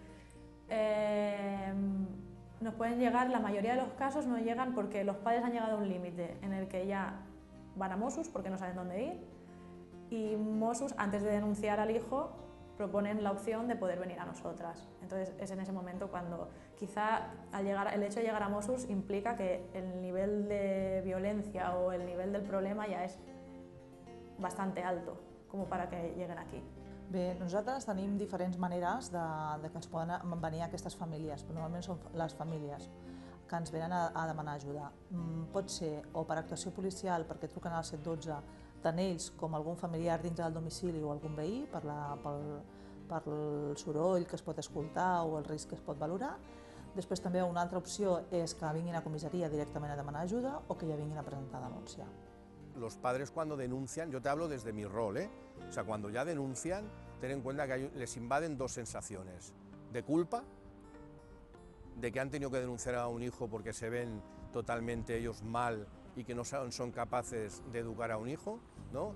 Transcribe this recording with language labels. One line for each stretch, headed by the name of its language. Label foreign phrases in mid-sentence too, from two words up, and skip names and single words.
Spanish: Nos pueden llegar, la mayoría de los casos nos llegan porque los padres han llegado a un límite en el que ya van a Mossos porque no saben dónde ir Y Mossos, antes de denunciar al hijo, proponen la opción de poder venir a nosotras. Entonces es en ese momento cuando quizá el hecho de llegar a Mossos implica que el nivel de violencia o el nivel del problema
Catalan: ja és
Spanish: bastante alto com para que lleguen aquí.
Catalan: Bé, nosaltres tenim diferents maneres de que ens poden venir aquestes famílies, però normalment són les famílies que ens venen a demanar ajuda. Pot ser o per actuació policial, perquè truquen al 112, tant ells com algun familiar dintre del domicili o algun veí, pel soroll que es pot escoltar o el risc que es pot valorar. Després també una altra opció és que vinguin a comissaria directament a demanar ajuda o que ja vinguin a presentar denúncia.
Spanish: Los padres cuando denuncian, yo te hablo desde mi rol, o sea, cuando ya denuncian, ten en cuenta que les invaden dos sensaciones, de culpa, de que han tenido que denunciar a un hijo porque se ven totalmente ellos mal y que no son capaces de educar a un hijo, ¿no?